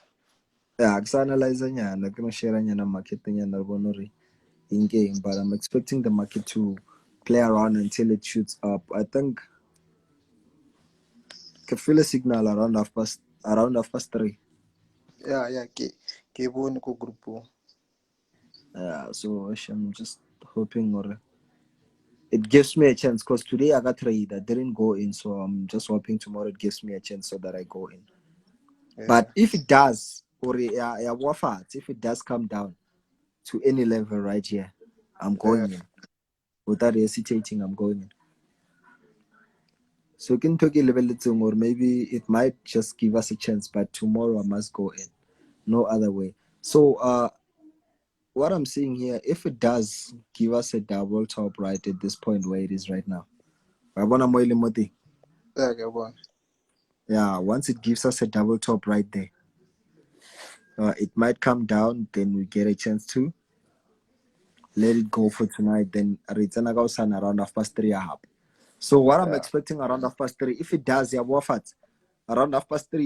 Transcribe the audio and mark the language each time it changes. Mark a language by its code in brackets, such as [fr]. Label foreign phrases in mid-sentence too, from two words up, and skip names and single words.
[en] Yeah, I analyze nyana, gonna share [tn] nyana market nyana bonori [en] in game, but I'm expecting the market to play around until it shoots up. I think I feel a signal around half past 3. Yeah. [tn] Ke bone ko group. [en] Yeah, so I'm just hoping or it gives me a chance because today I got trade. I didn't go in, so I'm just hoping tomorrow it gives me a chance so that I go in. Yeah. But if it does, or if it does come down to any level right here, I'm going in. Without hesitating, I'm going in. So can talk a level or maybe it might just give us a chance, but tomorrow I must go in. No other way. So what I'm seeing here, if it does give us a double top right at this point where it is right now. Yeah, [tn] ke bone. [en] Yeah, once it gives us a double top right there, it might come down, then we get a chance to let it go for tonight. Then return around 3:30 a half. So what I'm Yeah. expecting around 3:30, if it does, yeah, around 3:30.